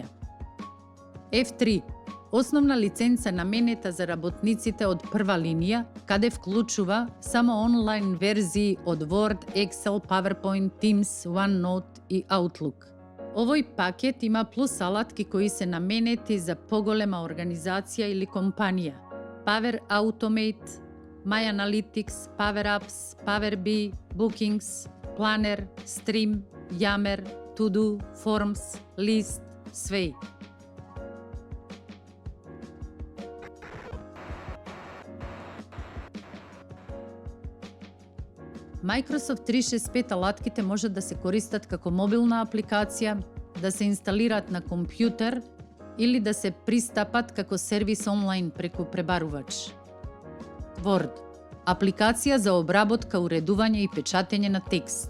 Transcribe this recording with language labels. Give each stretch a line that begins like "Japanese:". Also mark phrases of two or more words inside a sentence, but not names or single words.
Macedonian: F3. Основна лиценца наменета за работниците од прва линија, каде вклучува само онлайн верзии од Word, Excel, PowerPoint, Teams, OneNote и Outlook. Овој пакет има плюс алатки кои се наменети за поголема организација или компанија. Power Automate, My Analytics, Power Apps, Power BI, Bookings, Planner, Stream, Yammer, To-Do, Forms, List, Sway. Microsoft 365 алатките можат да се користат како мобилна апликација, да се инсталираат на компјутер или да се пристапат како сервис онлайн преку пребарувач. Word – апликација за обработка, уредување и печатење на текст.